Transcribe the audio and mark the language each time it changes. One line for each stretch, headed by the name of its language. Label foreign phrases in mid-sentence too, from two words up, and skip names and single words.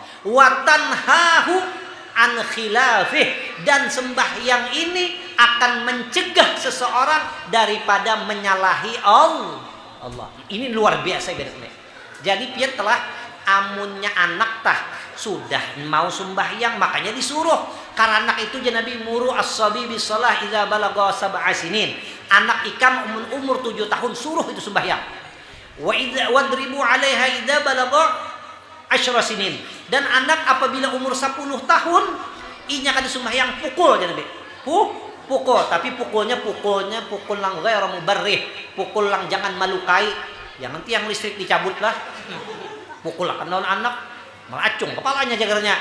Arabic: وتنهاه عن خلافه,
Banjar: dan sembahyang ini akan mencegah seseorang daripada menyalahi Allah. Ini luar biasa benar. Jadi dia telah amunnya anak tah sudah mau sembahyang, makanya disuruh. Karena anak itu Nabi
Arabic: مروا الصبي بالصلاة إذا بلغ سبع سنين.
Banjar: Anak ikam umur 7 tahun suruh itu sembahyang.
Arabic: وإذا واضربوا عليها إذا بلغ 10 سنين.
Banjar: Dan anak apabila umur 10 tahun inya kan sembahyang pukul Nabi. Pukul, tapi pukulnya pukul lang
Arabic: غير مبرح.
Banjar: Pukul lang jangan melukai. Jangan tiang listrik dicabut lah. Pukul lah kan anak melacung kepalanya jagarnya.